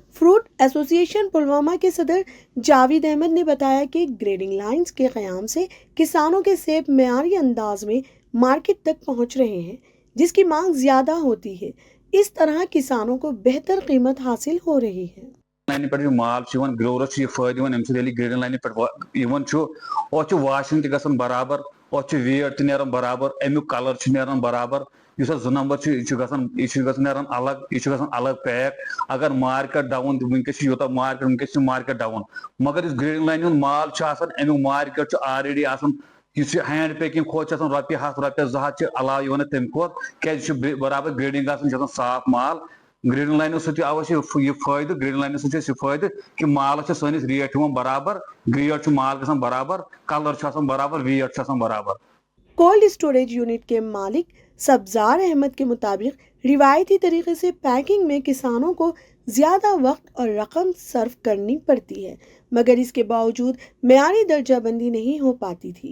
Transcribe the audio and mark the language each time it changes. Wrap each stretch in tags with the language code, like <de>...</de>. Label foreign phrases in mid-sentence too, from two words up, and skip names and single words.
<en>fruit association</en> <ur>پلوامہ کے صدر جاوید احمد نے بتایا کہ</ur> <en>grading lines</en> <ur>کے قیام سے کسانوں کے سیب معیاری انداز میں مارکیٹ تک پہنچ رہے ہیں، جس کی مانگ زیادہ ہوتی ہے۔ اس طرح کسانوں کو بہتر قیمت حاصل ہو رہی ہے۔</ur> <ks>لائن پہ مال گرورس یہ فائدہ</ks> <en>grading line</en> <ks>پہ واشنگ تہ برابر، ویٹ تہ برابر، امیک کلر نیران برابر، اس 2 نمبر یہ نیران الگ، یہ الگ پیک۔ اگر</ks> <en>market down</en> <ks>ونکس</ks> <en>market down,</en> <ks>مگر اس</ks> <en>grading line</en> <ks>ہند مال امیک</ks> <en>market already</en> <ks>اس</ks> <en>hand packing</en> <ks>کھوت رۄپیہِ 100 رۄپیہِ 200 علاوہ تمہ کھوت، کیازِ برابر گریڈنگ صاف مال۔</ks> <en>grading line</en> <ks>سی آو یہ فائدہ،</ks> <en>grading line</en> <ks>سی یہ فائدہ کہ مالس سنس ریٹ برابر، گریڈ مال گژھان برابر، کلر برابر، ویٹ برابر۔</ks> <en>cold storage unit</en> <ur>کے مالک سبزار احمد کے مطابق روایتی طریقے سے پیکنگ میں کسانوں کو زیادہ وقت اور رقم صرف کرنی پڑتی ہے، مگر اس کے باوجود معیاری درجہ بندی نہیں ہو پاتی تھی۔</ur>